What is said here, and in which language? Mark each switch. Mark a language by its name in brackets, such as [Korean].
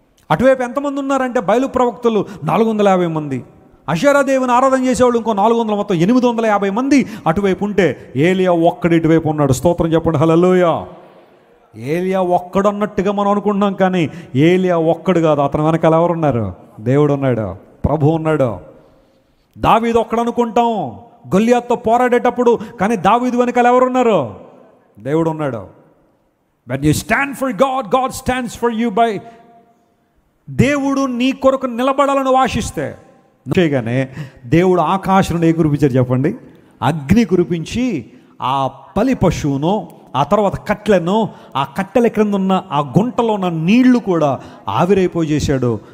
[Telugu] అటువైపు ఎంతమంది ఉన్నారంటే బయలు ప్రవక్తలు 450 మంది, అషరాదేవిని ఆరాధన చేసేవాళ్ళు ఇంకో 400, మొత్తం 850 మంది అటువైపు ఉంటే ఏలియా ఒక్కడు ఇటువైపు ఉన్నాడు. స్తోత్రం చెప్పండి, హల్లెలూయా. ఏలియా ఒక్కడు అన్నట్టుగా మనం అనుకుంటున్నాం, కానీ ఏలియా ఒక్కడు కాదు, అతని వెనకాల ఎవరున్నారు? దేవుడు ఉన్నాడు, ప్రభు ఉన్నాడు. దావీదు ఒక్కడు అనుకుంటాం గొల్లియాతుతో పోరాడేటప్పుడు, కానీ దావీదు వెనకాల ఎవరున్నారు? దేవుడు ఉన్నాడు. [English] When you stand for God, God stands for you by. [Telugu] దేవుడు నీ కొరకు నిలబడాలని ఆశిస్తే చేయగానే దేవుడు ఆకాశం నుండి కురిపించారు చెప్పండి, అగ్ని కురిపించి ఆ బలి పశువును, ఆ తర్వాత కట్టెలను, ఆ కట్టెల క్రింద ఉన్న ఆ గుంటలో ఉన్న నీళ్లు కూడా ఆవిరైపోయి చేశాడు.